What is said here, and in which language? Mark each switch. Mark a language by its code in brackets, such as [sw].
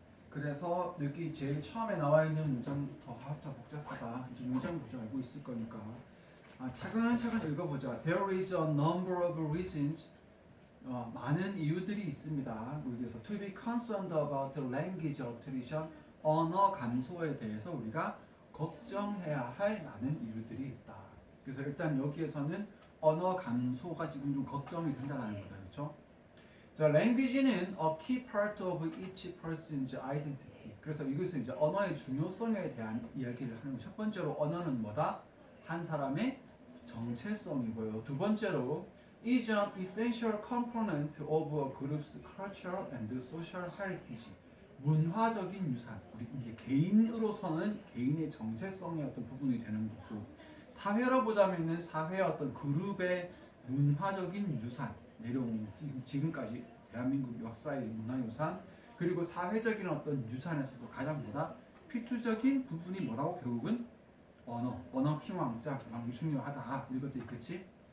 [ko] 그래서 여기 제일 처음에 나와 있는 문장부터 복잡하다. 이제 문장 구조 알고 있을 거니까 차근차근 읽어보자. [en] There is a number of reasons. [ko] 많은 이유들이 있습니다. 우리에서 [en] to be concerned about the language alteration, [ko] 언어 감소에 대해서 우리가 걱정해야 할 많은 이유들이 있다. 그래서 일단 여기에서는 언어 감소가 지금 좀 걱정이 된다는 거다, 그렇죠? [en] 자, language는 a key part of each person's identity. [ko] 그래서 이것은 이제 언어의 중요성에 대한 이야기를 하는 첫 번째로 언어는 뭐다? 한 사람의 정체성이고요. 두 번째로 [en] is an essential component of a group's cultural and social heritage. [ko] 문화적인 유산. 우리 이제 개인으로서는 개인의 정체성의 어떤 부분이 되는 거고, 사회로 보자면은 사회의 어떤 그룹의 문화적인 유산 내려온 지금까지 대한민국 역사의 문화유산 그리고 사회적인 어떤 유산에서도 가장 보다 필수적인 부분이 뭐라고 결국은 언어 킹왕자 중요하다 이것도 있겠지.